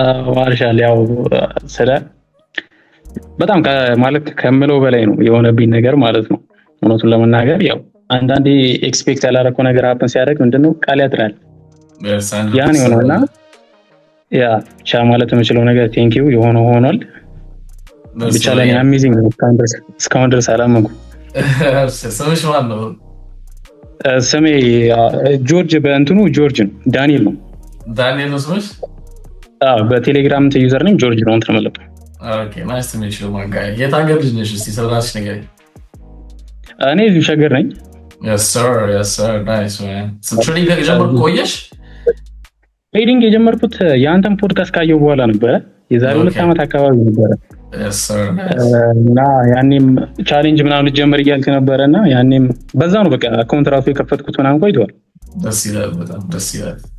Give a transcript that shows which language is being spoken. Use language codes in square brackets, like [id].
[am] ማርሻል ያው ስለ በጣም ማለት ከምለው በላይ ነው የሆነብኝ ነገር ማለት ነው። እውነቱን ለመናገር ያው አንዳንዴ ኤክስፔክት ያላረከው ነገር ሀፕን ሲያደርግ ምንድነው ቃል ያጥራል። ያን የሆነውና ያ ብቻ ማለት የምችለው ነገር [en] ቴንክ ዩ [am] የሆነው ሆኗል። ብቻ ላይ አሜዚንግ ነው። እስካሁን ድረስ አላመንኩም። ሰዎች ማን ነው? ስሜ ጆርጅ በእንትኑ ጆርጅ ነው። ዳንኤል ነው። ዳንኤል ነው ስምሽ? በቴሌግራም ዩዘር ነኝ ጆርጅ ነው እንትን ማለት ነው። [en] ኦኬ ናይስ ቱ ሚት ዩ ማን ጋይ። [am] የት ሀገር ልጅ ነሽ? እስቲ ስለራስሽ ንገሪኝ። እኔ እዚሁ ሸገር ነኝ። [en] yes sir nice man so [am] ትሬዲንግ ከጀመርኩ ቆየሽ? ትሬዲንግ የጀመርኩት የአንተን ፖድካስት ካየሁ በኋላ ነበረ። የዛሬ 2 ዓመት አካባቢ ነበረ። [en] yes sir [am] እና ያኔም ቻሌንጅ ምናምን ጀመር እያልክ ነበረና ያኔም በዛ ነው በቃ አካውንት ራሱ የከፈትኩት ምናምን ቆይቷል። ደስ ይላል፣ በጣም ደስ ይላል።